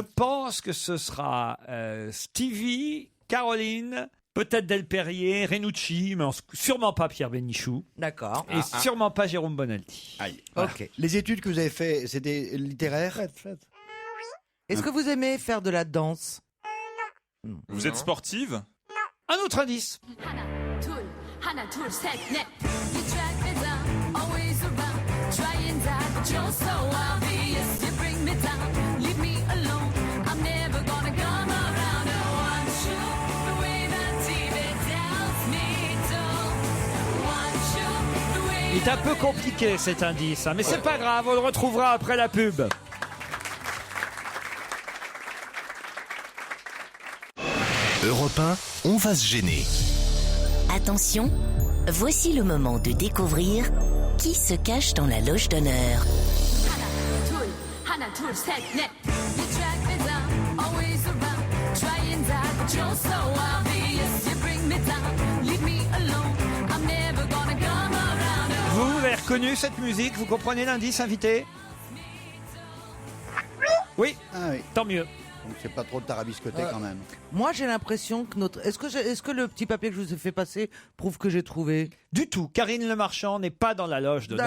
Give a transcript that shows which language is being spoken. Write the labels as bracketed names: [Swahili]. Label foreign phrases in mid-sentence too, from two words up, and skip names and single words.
[French] je pense que ce sera Stevie, Caroline, peut-être Del Perrier, Renucci, mais sûrement pas Pierre Bénichou. D'accord. Et sûrement pas Jérôme Bonaldi. Aïe. Ok. Les études que vous avez fait, c'était littéraire? Est-ce que vous aimez faire de la danse? Vous êtes sportive? Un autre indice. [Korean] 하나 둘 셋 넷 [English] You track me down always around trying that but you're so obvious you bring me down leave me alone I'm never gonna come around I want you the way that TV tells me to want you the way [French] Il est un peu compliqué cet indice, hein, mais c'est pas grave, on le retrouvera après la pub. Europe 1, on va se gêner. Attention, voici le moment de découvrir qui se cache dans la loge d'honneur. [Korean] 하나 둘 셋 넷 [English] You track me down always around trying that but you're so obvious you bring me down leave me alone I'm never gonna come around [French] Vous avez reconnu cette musique? Vous comprenez l'indice, invité? Oui. Ah oui. Tant mieux. Donc c'est pas trop tarabiscoté quand même. Moi, j'ai l'impression que notre. Est-ce que le petit papier que je vous ai fait passer prouve que j'ai trouvé? Du tout. Karine Le Marchand n'est pas dans la loge d'honneur.